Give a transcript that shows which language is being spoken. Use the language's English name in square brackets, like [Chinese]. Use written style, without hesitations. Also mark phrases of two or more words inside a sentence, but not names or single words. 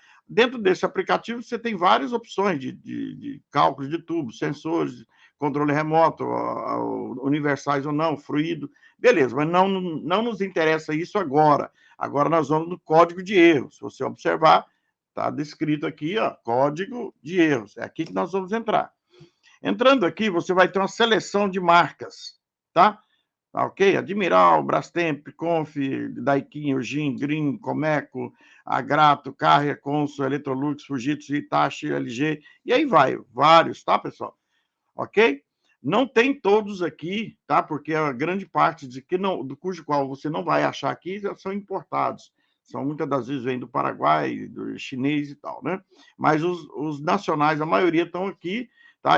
[Portuguese] Dentro desse aplicativo, você tem várias opções de cálculos de tubos, sensores, controle remoto, universais ou não, fluido. Beleza, mas não nos interessa isso agora. Agora nós vamos no código de erros. Se você observar, está descrito aqui, ó, código de erros. É aqui que nós vamos entrar. Entrando aqui, você vai ter uma seleção de marcas, tá? Ok? Admiral, Brastemp, Conf, Daikin, Urgin, Green, Comeco, Agrato, Carrier, Consul, Electrolux, Fujitsu, Hitachi, LG, e aí vai, vários, tá, pessoal? Ok? Não tem todos aqui, tá? Porque a grande parte do cujo qual você não vai achar aqui são importados. São muitas das vezes vêm do Paraguai, do chinês e tal, né? Mas os nacionais, a maioria estão aqui, tá?